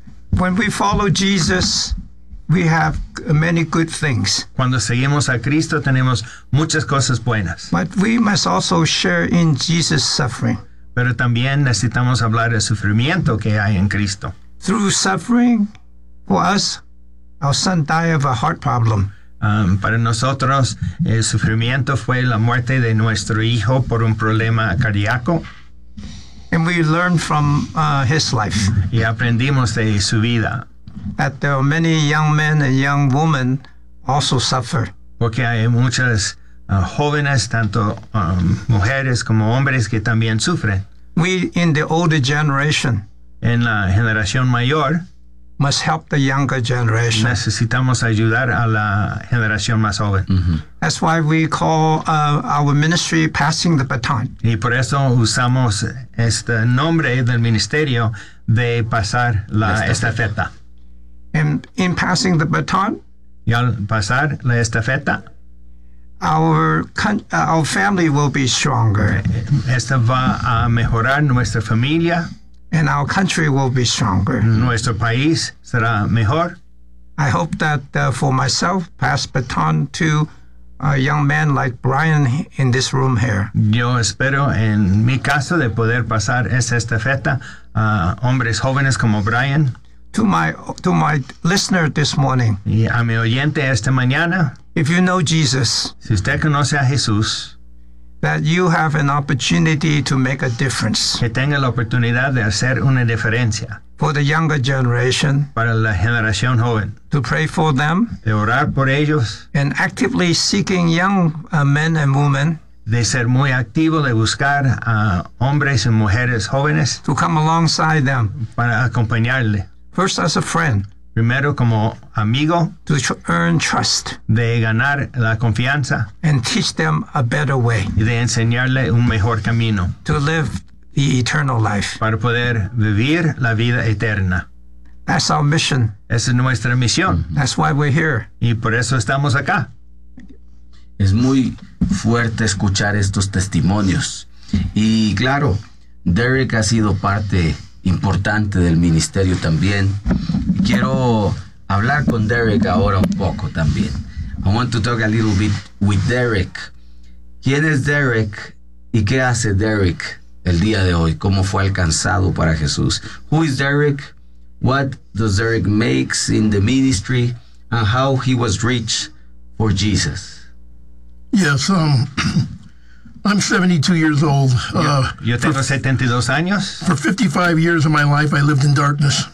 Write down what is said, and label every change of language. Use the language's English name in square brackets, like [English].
[English] When we follow Jesus, we have many good things. [Spanish] Cuando seguimos a Cristo, tenemos muchas cosas buenas. [English] But we must also share in Jesus' suffering. [Spanish] Pero también necesitamos hablar del sufrimiento que hay en Cristo. [English] Through suffering, for us, our son died of a heart problem. [Spanish] Para nosotros, el sufrimiento fue la muerte de nuestro hijo por un problema cardíaco. [English] And we learn from his life. [Spanish] Y aprendimos de su vida. [English] That there are many young men and young women also suffer. [Spanish] Porque hay muchas jóvenes, tanto mujeres como hombres, que también sufren. [English] We in the older generation. [Spanish] En la generación mayor. [English] Must help the younger generation. [Spanish] Necesitamos ayudar a la generación más joven. Mm-hmm. [English] That's why we call our ministry Passing the Baton. [Spanish] Y por eso usamos este nombre del ministerio de pasar la estafeta. [English] And in passing the baton, [Spanish] y al pasar la estafeta, [English] our family will be stronger. [Spanish] Esta va a mejorar nuestra familia. [English] And our country will be stronger. [Spanish] Nuestro país será mejor. [English] I hope that for myself, pass baton to a young man like Brian in this room here. [Spanish] Yo espero en mi caso de poder pasar esa estafeta a hombres jóvenes como Brian. [English] To my listener this morning. [Spanish] Y a mi oyente esta mañana. [English] If you know Jesus. [Spanish] Si usted conoce a Jesús. [English] That you have an opportunity to make a difference. [Spanish] Que tenga la oportunidad de hacer una diferencia. [English] For the younger generation. [Spanish] Para la generación joven. [English] To pray for them. [Spanish] De orar por ellos. [English] And actively seeking young men and women. [Spanish] De ser muy activo, de buscar a hombres y mujeres jóvenes. [English] To come alongside them. [Spanish] Para acompañarle. [English] First as a friend. [Spanish] Primero como amigo. [English] To earn trust. [Spanish] De ganar la confianza. [English] And teach them a better way. [Spanish] Y de enseñarle un mejor camino. [English] To live the eternal life. [Spanish] Para poder vivir la vida eterna. [English] That's our mission. [Spanish] Esa es nuestra misión. [English] That's why we're here. [Spanish] Y por eso estamos acá. Es muy fuerte escuchar estos testimonios. Y claro, Derek ha sido parte importante del ministerio también. Quiero hablar con Derek ahora un poco también. [English] I want to talk a little bit with Derek. [Spanish] ¿Quién es Derek y qué hace Derek el día de hoy? ¿Cómo fue alcanzado para Jesús? [English] Who is Derek? What does Derek makes in the ministry? And how he was reached for Jesus? Yes, I'm 72 years old. [Spanish] Yo tengo 72 años. [English] For 55 years of my life, I lived in darkness.